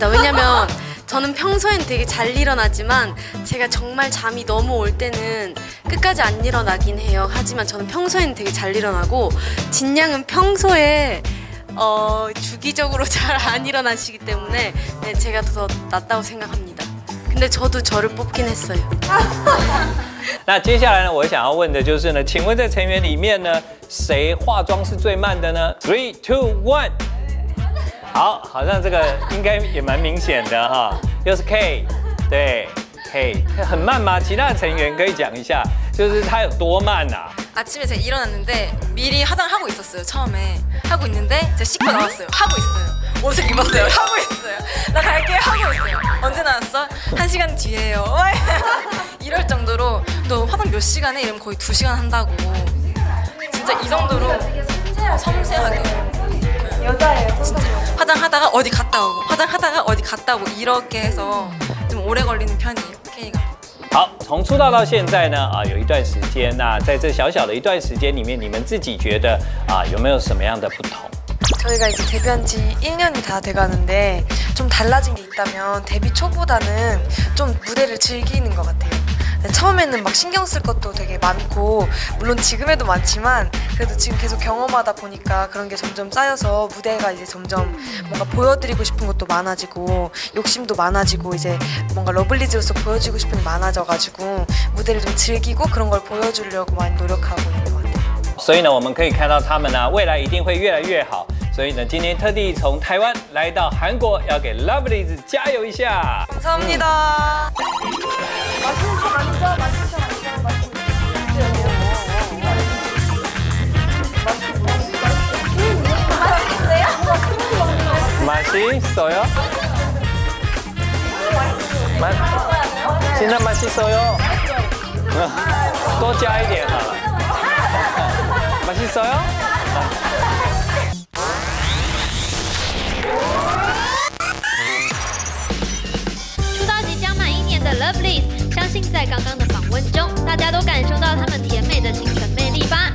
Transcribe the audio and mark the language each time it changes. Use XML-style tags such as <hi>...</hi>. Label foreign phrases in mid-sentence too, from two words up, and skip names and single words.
<ko>왜냐면 저는 평소엔 되게 잘 일어나지만 제가 정말 잠이 너무 올 때는 끝까지 안 일어나긴 해요. 하지만 저는 평소에는 되게 잘 일어나고 진양은 평소에 주기적으로 잘 안 일어나시기 때문에 네, 제가 더 낫다고 생각합니다. 근데 저도 저를 뽑긴 했어요.</ko> <zh>那接下来呢，我想要问的就是呢，请问在成员里面呢，谁化妆是最慢的呢？3、2、1。好，好像这个应该也蛮明显的哈，又是 K， 对 K 很慢吗？其他的成员可以讲一下，就是他有多慢啊？</zh> <ko>아침에 제가 일어났는데 미리 화장을 하고 있었어요. 처음에 하고 있는데 제가 씻고 나왔어요. 하고 있어요. 옷을 입었어요. 하고 있어요. 나 갈게 하고 있어요. 언제 나왔어? 1시간 뒤에요. 이럴 정도로 너 화장 몇 시간에? 이러면 거의 2시간 한다고. 진짜 이 정도로 섬세하게. 여자예요. 진짜 화장하다가 어디 갔다 오고 화장하다가 어디 갔다 오고 이렇게 해서 좀 오래 걸리는 편이에요. K가.</ko> <zh>好，从出道到现在呢，有一段时间，那在这小小的一段时间里面，你们自己觉得有没有什么样的不同？</zh> <ko>저희가 이제 데뷔한 지 1년이 다 돼가는데 좀 달라진 게 있다면 데뷔 초보다는 좀 무대를 즐기는 것 같아요. 처음에는 막 신경 쓸 것도 되게 많고 물론 지금에도 많지만 그래도 지금 계속 경험하다 보니까 그런 게 점점 쌓여서 무대가 이제 점점 뭔가 보여드리고 싶은 것도 많아지고 욕심도 많아지고 이제 뭔가 러블리즈로서 보여주고 싶은 게 많아져가지고 무대를 좀 즐기고 그런 걸 보여주려고 많이 노력하고 있는 것 같아요.</ko> <zh>所以呢，我们可以看到他们呢，未来一定会越来越好。所以呢，今天特地从台湾来到韩国，要给 Lovelyz 加油一下。</zh> <ko>감사합니다. 맛있어요? 진짜 맛있어요?</ko> <zh>多加一点好了。맛있어요? 出道即将满1年的 Lovelyz， 相信在刚刚的访问中，大家都感受到他们甜美的青春魅力吧。</zh>